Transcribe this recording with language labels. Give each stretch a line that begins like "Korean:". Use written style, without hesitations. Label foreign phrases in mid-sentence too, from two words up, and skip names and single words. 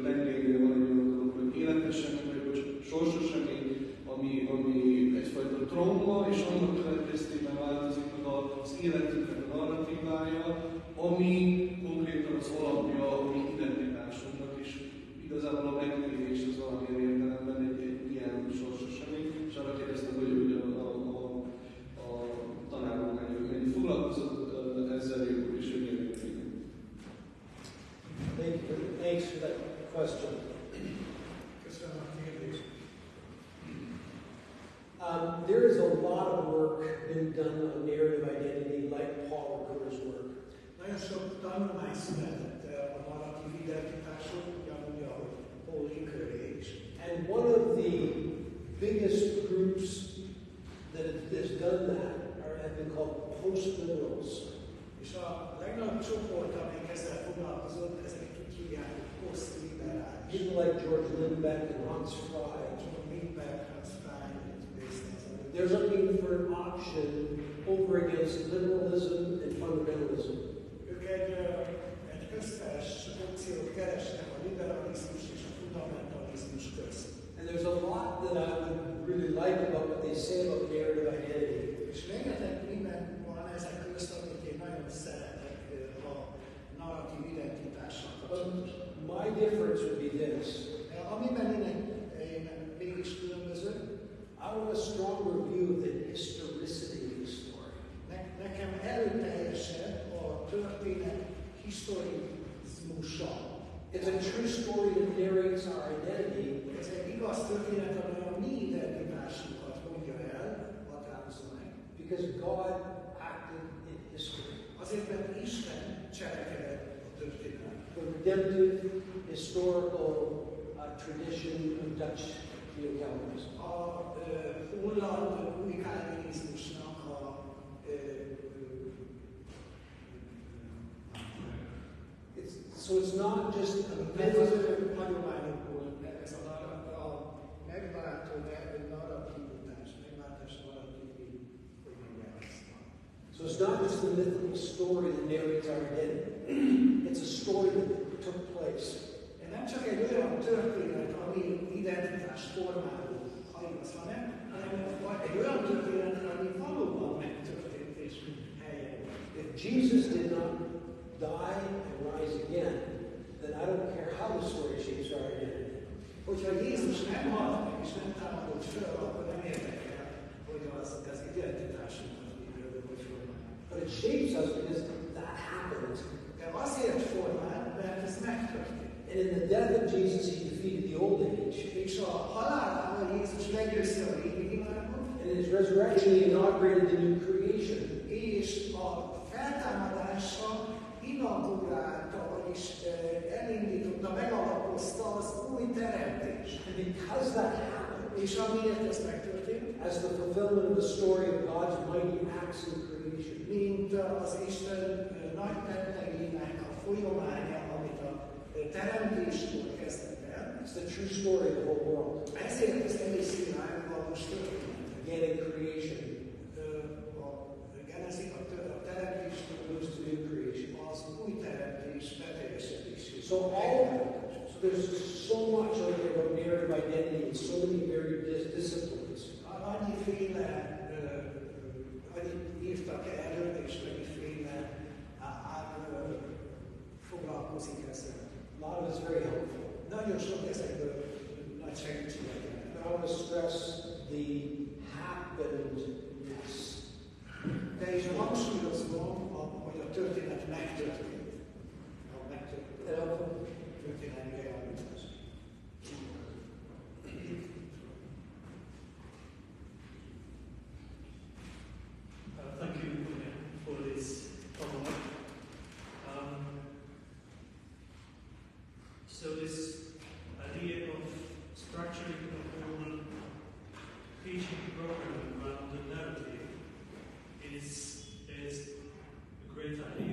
Hungarian: Tengerynél van egy olyan dolog, hogy életes esemény, vagy sorsos esemény, ami egyfajta trauma, és annak következtében változik meg az életünknek a narratívája, ami konkrétan az alapja a mi identitásunknak, és igazából a megtérés az valamilyen értelemben egy ilyen sorsos esemény, és arra kérdeztem, hogy a tanárunk mennyi foglalkozott ezzel, és hogy milyen értékű.
English: Thanks for that question.
Hungarian: Köszönöm a kérdést.
English: There is a lot of work been done on narrative identity, like Paul Ricoeur's work.
Hungarian: Nagyon sok tanulmány született a narratív identitásról, ugyanúgy, ahogy Paul Ricoeuré is.
English: And one of the biggest groups that has done that have been called post-liberals.
Hungarian: És a legnagyobb csoport, amelyik ezzel foglalkozott, ezek hívják, hogy posztliberális.
English: People like George Lindbeck and Hans Frey. They're looking for an option over against liberalism and fundamentalism.
Hungarian: Ők egy köztes opciót keresnek a liberalizmus és a fundamentalizmus közt.
English: And there's a lot that I would really like about what they say about narrative identity.
Hungarian: És rengeteg minden van ezek közt, amit én nagyon szeretek a narratív identitással kapcsolatos.
English: My difference would be this.
Hungarian: Amiben én mégis különböző,
English: I want a stronger view of the historicity of the story.
Hungarian: Nekem erőteljesebb a történet historizmusa.
English: It's a true story that narrates our identity.
Hungarian: Ez egy igaz történet, amely a mi identitásunkat mondja el, határozza meg.
English: Because God acted in history.
Hungarian: Azért, mert Isten cselekedett a történet.
English: The redemptive historical tradition of Dutch Calvinism.
Hungarian: A holland új kálvinizmusnak
English: so it's not just a
Hungarian: megváltó hagyományokból ez a megváltó narratívitás, megváltás narratívi, hogy mondják ezt.
English: So it's not just the mythical story that narrates our identity. It's a story that took place.
Hungarian: Nem csak egy olyan történet, ami identitás formáló, ha igaz, hanem egy olyan történet, ami valóban megtörtént és helyen.
English: If Jesus did not die and rise again, then I don't care how the story shapes our identity.
Hungarian: Hogyha Jézus nem halt meg és nem támadott föl, akkor nem érdekel, hogy az identitásunkat hogy formál.
English: But it shapes us because that happened.
Hungarian: De azért formál, mert ez megtörtént.
English: And in the death of Jesus, he defeated the old age.
Hungarian: És a halálával Jézus legyőzte a régi világot.
English: And in his resurrection, he inaugurated the new creation.
Hungarian: És a feltámadása inaugurálta, vagyis elindította, megalapozta az új teremtést.
English: And because that happened,
Hungarian: és amiért ez megtörtént,
English: as the fulfillment of the story of God's mighty acts in creation,
Hungarian: mint az Isten nagy tettegének a folyamánya, amit a teremtéskor kezdett el.
English: It's the true story of the whole world.
Hungarian: Ezért az egész világ valós történet.
English: Again in creation.
Hungarian: A teremtéstől
English: goes to new creation.
Hungarian: Az új teremtés beteljesedésé.
English: So there's so much out there about narrative identity and so many varied disciplines.
Hungarian: Annyiféle, annyit írtak erről, és annyiféle foglalkozik ezzel.
English: A lot of it's very helpful.
Hungarian: Nagyon sok ezekből nagy segítséget jelent.
English: But I want to stress the happenedness.
Hungarian: De is hangsúlyozom, hogy a történet megtörtént. Történelmi realitás.
English: Thank you for this follow-up. So this idea of structuring the whole teaching program around the narrative is a great idea.